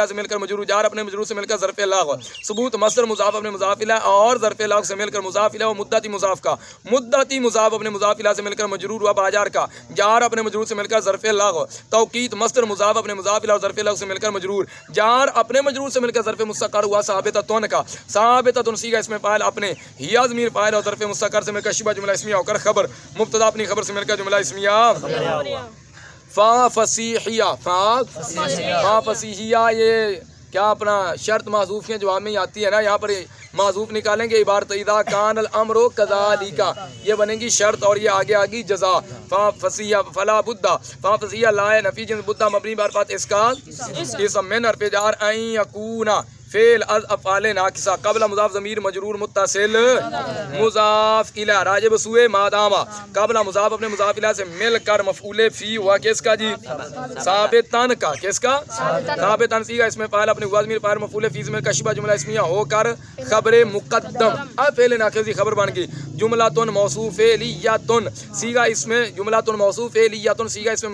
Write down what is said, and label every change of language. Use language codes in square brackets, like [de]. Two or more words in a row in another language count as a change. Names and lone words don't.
[ur] سے مل کر مجرور جار اپنے مجرور سے مل کر ظرف لغو ثبوت مصدر مضاف اپنے مضاف الی اور ظرف لغو سے مل کر مضاف الی و مدتی مضاف کا مدتی مضاف اپنے مضاف الی سے مل کر مجرور و باجار کا جار اپنے مجرور سے مل کر ظرف لغو توقیت مصدر مضاف اپنے مضاف الی اور ظرف لغو سے مل کر مجرور جار اپنے مجرور سے مل کر ظرف مستقر ہوا ثابتۃ کا ثابتۃ سیگا اس میں فاعل اپنے ہی ضمیر فاعل اور ظرف مستقر سے مل کر شبہ جملہ اسمیہ ہو کر خبر مبتدا اپنی خبر سے مل کر جملہ اسمیہ فا فصیحیہ فا فصیحیہ یہ کیا اپنا شرط محذوف کے جواب میں آتی ہے نا یہاں پر محذوف نکالیں گے عبارت [ar] اذا کان الامر کذالک [ur] یہ بنے گی شرط اور یہ آگے آگی جزا فا فصیحیہ فلا بد فا فصیحیہ لا نفی جنس بد مبنی بار فات اس کا اسم من حرف جار [ar] ان یکون [ur] فعل از افعال ناقصہ قبل مضاف ضمیر مجرور متصل مضاف الی راجع بسوء ما دام قبل مضاف اپنے مضاف الی سے مل کر مفعول فی ہوا کس کا جی ثابتن کا کس کا ثابتن سیگا اس میں فاعل اپنے ہوا ضمیر فاعل مفعول فی میں کشبہ جملہ اسمیہ ہو کر خبر مقدم اب فعل ناقص خبر بن گئی جملۃ موصوف فعلیۃ سیگا اس میں جملۃ موصوف فعلیۃ سیگا اس میں